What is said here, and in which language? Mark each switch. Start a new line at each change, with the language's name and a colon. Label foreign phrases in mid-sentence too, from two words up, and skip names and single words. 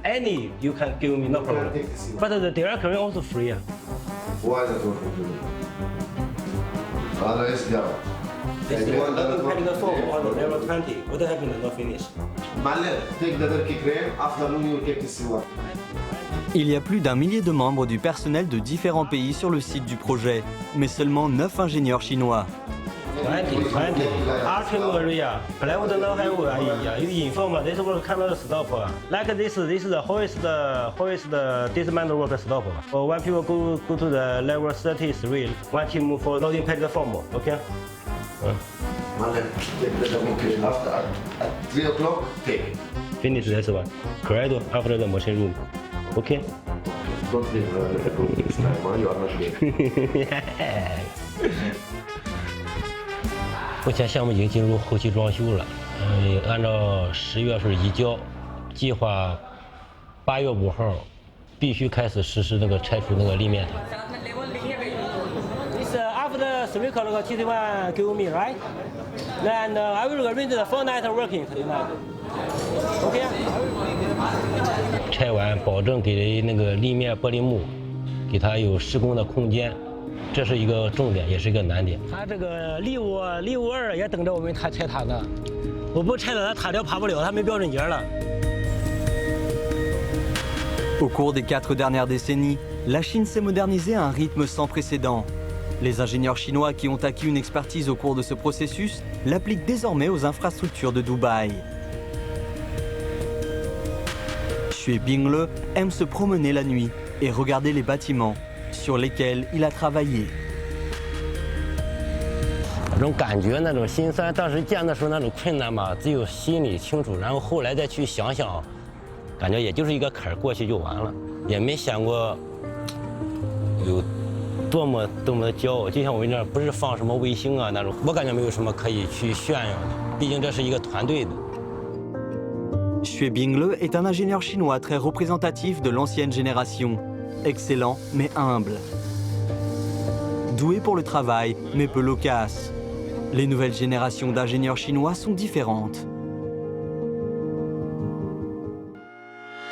English: Any you can give me no problem. take TC1. But the direct current also free. Why not work with you? Let's go. This is one technical form on the level 20. What happened to not finish? Malle, take the Turkey crane. Afternoon you take TC1.
French: Il y a plus d'1 millier de membres du personnel de différents pays sur le site du projet, mais seulement 9 ingénieurs chinois.
English: 20. Arching area. Plywood no have. You inform this work cannot stop. Like this is the hoist dismantle work stop. Or when people go to the level 33, one team move for loading platform. Okay. Malle, take the Turkey crane. After at 3 o'clock, take. Finish this one. Correct after the machine room. Okay. Don't leave the room this time. You are not here.
Chinese: 目前项目已经进入后期装修了，按照10月份移交，计划8月5号必须开始实施那个拆除那个立面塔。
English: This after 3 o'clock TC1 give me right, and I will arrange the 4 night working tonight. Okay.
Chinese: 拆完保证给那个立面玻璃幕，给它有施工的空间。这是一个重点，也是一个难点。他这个立物2也等着我们拆塔呢，我不拆了，他塔吊爬不了，他没标准节了。
French: Au cours des 4 dernières décennies, la Chine s'est modernisée à un rythme sans précédent. Les ingénieurs chinois qui ont acquis une expertise au cours de ce processus l'appliquent désormais aux infrastructures de Dubaï. Xue Bingle aime se promener la nuit et regarder les bâtiments sur lesquels il a travaillé.
Chinese: 那种感觉，那种心酸，当时见的时候那种困难嘛，只有心里清楚。然后后来再去想想，感觉也就是一个坎儿过去就完了，也没想过有多么的骄傲。就像我们这不是放什么卫星啊那种，我感觉没有什么可以去炫耀的，毕竟这是一个团队的。
French: Xue Bingle est un ingénieur chinois très représentatif de l'ancienne génération. Excellent mais humble. Doué pour le travail mais peu loquace. Les nouvelles générations d'ingénieurs chinois sont différentes.